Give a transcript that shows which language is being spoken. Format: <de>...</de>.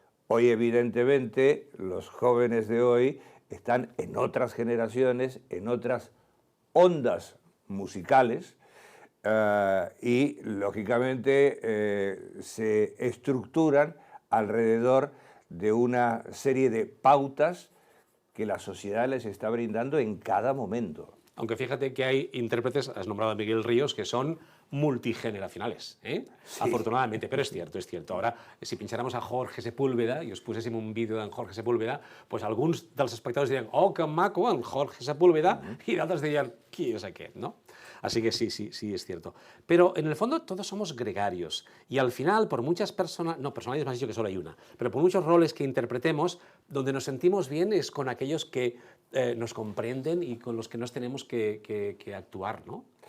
<es>Hoy, evidentemente, los jóvenes de hoy están en otras generaciones, en otras ondas musicales, y, lógicamente, se estructuran alrededor de una serie de pautas que la sociedad les está brindando en cada momento. Aunque fíjate que hay intérpretes, has nombrado a Miguel Ríos, que son multigeneracionales, Sí. afortunadamente, pero es cierto, es cierto. Ahora, si pincháramos a</es> <ca>Jorge Sepúlveda i us poséssim un vídeo d'en Jorge Sepúlveda, pues alguns dels espectadors dirien, oh, que maco, en Jorge Sepúlveda, y d'altres dirien, qui és aquest, ¿no?</ca> <es>Así que sí, sí, sí, es cierto. Pero en el fondo todos somos gregarios y al final, por muchas personas, no, personalidades me has dicho que solo hay una, pero por muchos roles que interpretemos, donde nos sentimos bien es con aquellos que nos comprenden y con los que nos tenemos que actuar, ¿no?</es>